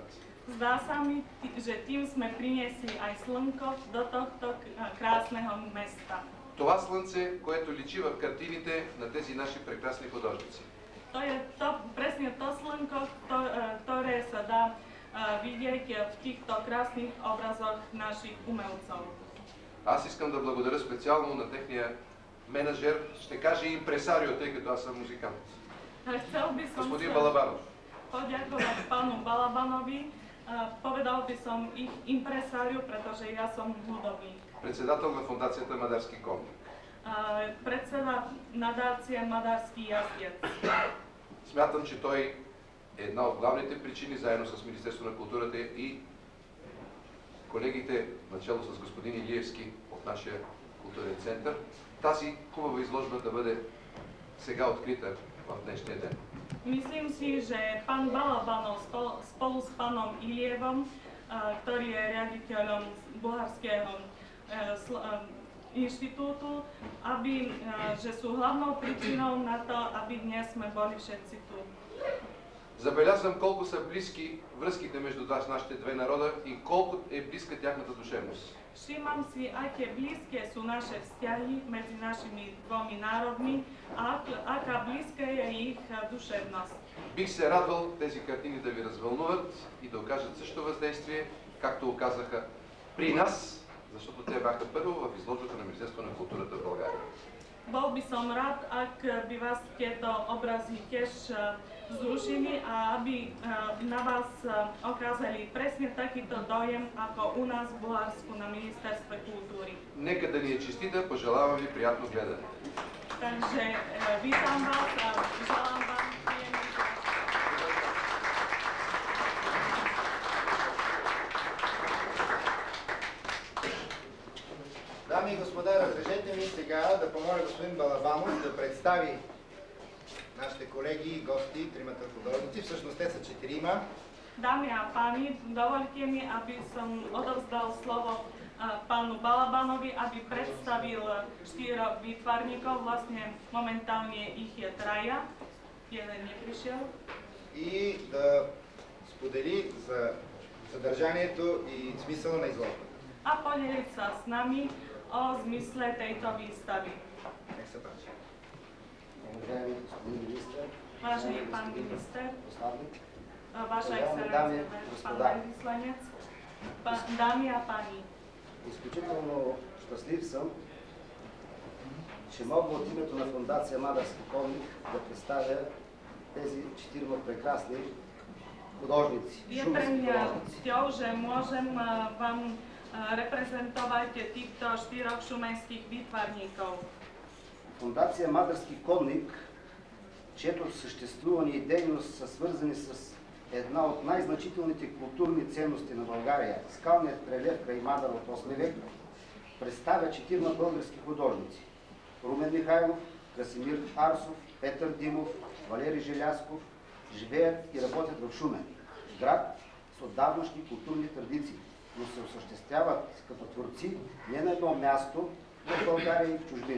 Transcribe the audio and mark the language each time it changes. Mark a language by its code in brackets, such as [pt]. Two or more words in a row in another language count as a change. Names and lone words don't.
[sk] Zdá sa mi, že tým sme priniesli aj slnko do tohto krásneho mesta. [bg] Това слънце, което личи в картините на тези наши прекрасни художници. [sk] To je presne to slnko, ktoré sa dá vidieť v týchto krásnych obrazoch našich umelcov. [bg] Аз искам да благодаря специално на техния менеджер, ще кажа импресарио, тъй като аз съм музикант. [sk] Chcel by som [bg] Господин Балабанов. [sk] poďakovať pánu Balabanovi, Povedal by som ich impresáriu, pretože ja som hudobník. [bg] Председател на фундацията Мадарски конник. [sk] Predseda nadácie Madarský jazdec. [bg] Смятам, че той е една от главните причини, заедно с Министерството на културата и колегите, начало с господин Илиевски от нашия културен център, тази хубава изложба да бъде сега открита в днешния ден. [sk] Myslím si, že pán Balabanov spolu s pánom Ilievom, ktorý je riaditeľom Bulharského inštitútu, že sú hlavnou príčinou na to, aby dnes sme boli všetci tu. [bg] Забелязвам колко са близки връзките между нашите две народа и колко е близка тяхната душевност. [sk] Všímam si, aké blízke sú naše vzťahy medzi našimi dvomi národmi a aká blízka je ich душевност. [bg] Бих се радвал тези картини да ви развълнуват и да окажат също въздействие, както оказаха при нас, защото те бяха първо в изложбата на Министерството на културата в България. [sk] Bol by som rád, ak by vás tieto obrazy tiež zrušili a aby na vás okázali presne takýto dojem, ako u nás v Bulharsku na Ministerstve kultúry. [bg] Нека да ни е честита, пожелавам ви приятно гледане. [sk] Takže vítam vás a želám vám príjemný deň. [bg] Дами и господа, разрешете ми сега да помоля господин Балабанов да представи нашите колеги и гости, тримата художници. Всъщност те са четирима. [sk] Dámy a páni, dovolte mi, aby som odovzdal slovo pánu Balabanovi, aby predstavil 4 výtvarníkov. Vlastne momentálne ich je 3. Jeden neprišiel. [bg] И да сподели за съдържанието и смисъла на изложбата. [sk] A podeliť sa s nami o zmysle tejto výstavy. [bg] Нека се páči. Уважаеми господин министър, [sk] Vážený pán minister, [bg] посланник, [sk] Vaša [bg] уважаеми дами и [sk] excelencie, pán [bg] господа, [sk] veľvyslanec, dámy a páni. [bg] изключително щастлив съм, че мога от името на фундация Мадарски конник да представя тези 4 прекрасни художници, [sk] Je pre [bg] шуменски [sk] mňa [bg] художници. [sk] cťou, že môžem vám reprezentovať týchto 4 šumenských výtvarníkov. [bg] Фундация Мадарски конник, чието съществуване и дейност са свързани с една от най-значителните културни ценности на България, скалният релеф край Мадар от 8 век, представя 4 български художници. Румен Михайлов, Красимир Арсов, Петър Димов, Валери Желязков живеят и работят в Шумен, град с отдавнашни културни традиции, но се осъществяват като творци не на едно място в България и в чужбина.